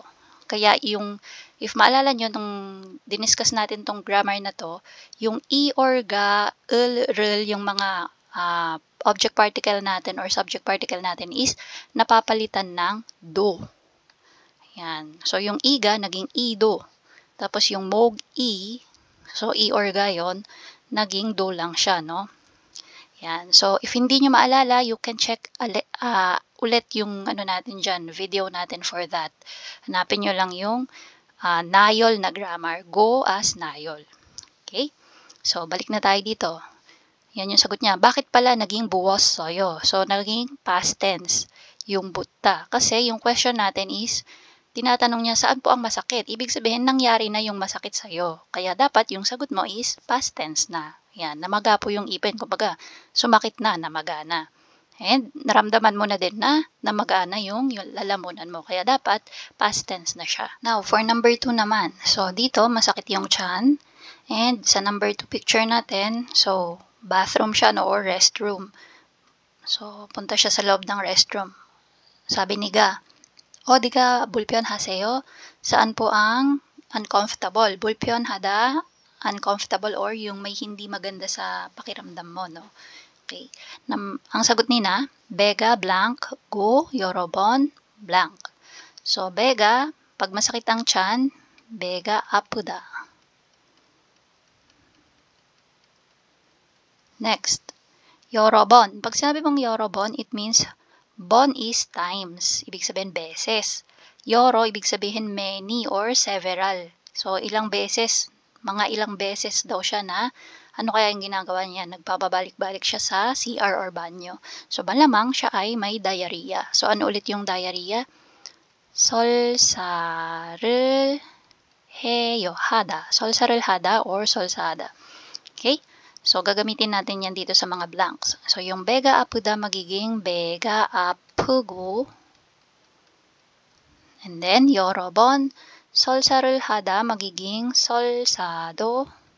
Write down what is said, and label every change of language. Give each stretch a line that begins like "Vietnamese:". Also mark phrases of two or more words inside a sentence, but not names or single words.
Filipino: Kaya yung, if maalala nyo, nung diniscuss natin tong grammar na to, yung i or ga, rl, yung mga object particle natin or subject particle natin is napapalitan ng do. Ayan. So yung iga, naging ido. Tapos yung mog-i, so, i or ga yun, naging do lang siya, no? Yan. So, if hindi nyo maalala,
English: you can check
Filipino: ulit yung ano natin dyan, video natin for that. Hanapin nyo lang yung nayol na grammar.
English: Go as
Filipino: nayol. Okay? So, balik na tayo dito. Yan yung sagot niya. Bakit pala naging buossoyo? So, naging past tense yung butta. Kasi yung question natin is, tinatanong niya saan po ang masakit. Ibig sabihin, nangyari na yung masakit sa'yo. Kaya dapat yung sagot mo is past tense na. Yan, namaga po yung ipin. Kumbaga, sumakit na, namaga na. And naramdaman mo na din na namaga na yung lalamunan mo. Kaya dapat past tense na siya. Now, for number 2 naman. So, dito, masakit yung tiyan. And sa number 2 picture natin, so, bathroom siya, no, or restroom. So, punta siya sa loob ng restroom. Sabi ni Ga,
Korean: 어디가 불편하세요?
Filipino: Saan po ang uncomfortable? 불편하다, uncomfortable or yung may hindi maganda sa pakiramdam mo, no? Okay. Ang sagot nina,
Korean: 배가 blank, go, 여러 번, blank. So, 배가,
Filipino: pag masakit ang tiyan,
Korean: 배가 아프다. Next, 여러 번.
Filipino: Pag sinabi mong
Korean: 여러 번,
English: it means bon is times.
Filipino: Ibig sabihin beses. Yoro, ibig sabihin many or several. So, ilang beses, mga ilang beses daw siya na, ano kaya yung ginagawa niya? Nagpapabalik-balik siya sa CR or banyo. So, malamang siya ay may diarrhea. So, ano ulit yung diarrhea?
Korean: 설사를 해요. hada. 설사를 하다 or solsada. Okay?
Filipino: So, gagamitin natin yan dito sa mga blanks. So, yung
Korean: 배가 아프다
Filipino: magiging
Korean: 배가 아프고.
Filipino: And then,
Korean: 여러 번 설사를 하다
Filipino: magiging solsado.